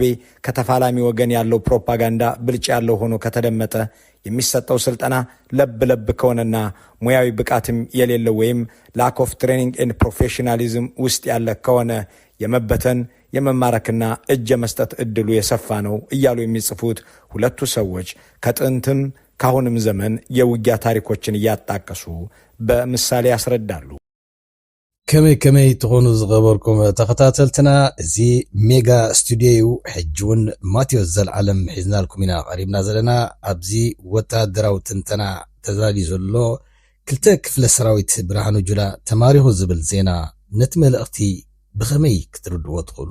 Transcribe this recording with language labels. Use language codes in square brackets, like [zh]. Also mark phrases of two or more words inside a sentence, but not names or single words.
[am] ከተፋላሚ ወገን ያለው ፕሮፓጋንዳ ብልጭ ያለው ሆኖ ከተደመጠ፣ የሚሰጠው ስልጠና ለብ ከሆነና ሙያዊ ብቃትም የሌለው ወይም [en] lack of training and professionalism [am] ውስጥ ያለ ከሆነ የመበተን የመማረክና እጅ የመስጠት እድሉ የሰፋ ነው እያሉ የሚጽፉት ሁለቱ ሰዎች ከጥንትም ካሁንም ዘመን የውጊያ ታሪኮችን እያጣቀሱ በምሳሌ ያስረዳሉ። [ti] ከመይ ተኾኑ ዝገበርኩም ተኸታተልትና እዚ ሜጋ ስቱዲዮ ሕጅውን ማቴዎስ ዘለዓለም ሒዝናልኩም ኢና ቀሪብና ዘለና። ኣብዚ ወታደራዊ ትንተና ተዛሊ ዘሎ ክልተ ክፍለ ሰራዊት ብርሃኑ ጁላ ተማሪኹ ዝብል ዜና ነቲ መልእኽቲ ብኸመይ ክትርድዎ ትኽእሉ?